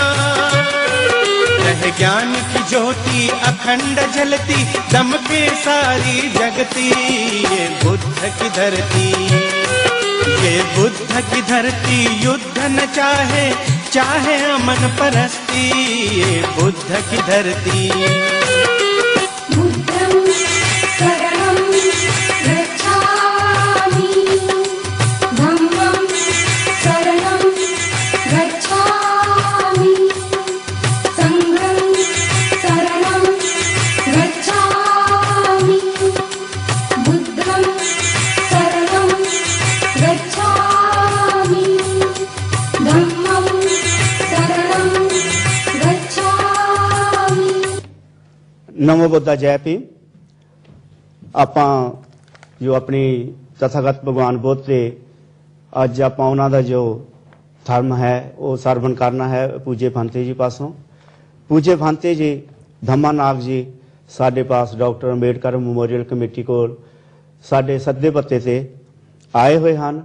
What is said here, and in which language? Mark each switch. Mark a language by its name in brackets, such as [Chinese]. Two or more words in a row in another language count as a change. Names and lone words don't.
[Hindi] रह ज्ञान की ज्योति अखंड जलती, दमके सारी जगती। ये बुद्ध की धरती, ये बुद्ध की धरती युद्ध न चाहे, चाहे अमन परस्ती। ये बुद्ध की धरती। [Pali] बुद्धं शरणं गच्छामि, धम्मं शरणं गच्छामि, संघं शरणं गच्छामि, बुद्धं शरणं गच्छामि, धम्मं शरणं गच्छामि। [Punjabi] ਨਮੋ ਬੁੱਧਾ ਜੈ ਭੀਮ। ਆਪਾਂ ਜੋ ਆਪਣੀ ਤਥਾਗਤ ਭਗਵਾਨ ਬੁੱਧ ਦੇ ਅੱਜ ਆਪਾਂ ਉਹਨਾਂ ਦਾ ਜੋ ਧਰਮ ਹੈ ਉਹ ਸਰਵਣ ਕਰਨਾ ਹੈ ਪੂਜੇ ਫੰਤੇ ਜੀ ਪਾਸੋਂ। ਪੂਜੇ ਫੰਤੇ ਜੀ ਧੰਮਾਨਾਗ ਜੀ ਸਾਡੇ ਪਾਸ ਡਾਕਟਰ ਅੰਬੇਡਕਰ ਮੈਮੋਰੀਅਲ ਕਮੇਟੀ ਕੋਲ ਸਾਡੇ ਸੱਦੇ ਪੱਤੇ ਤੇ ਆਏ ਹੋਏ ਹਨ।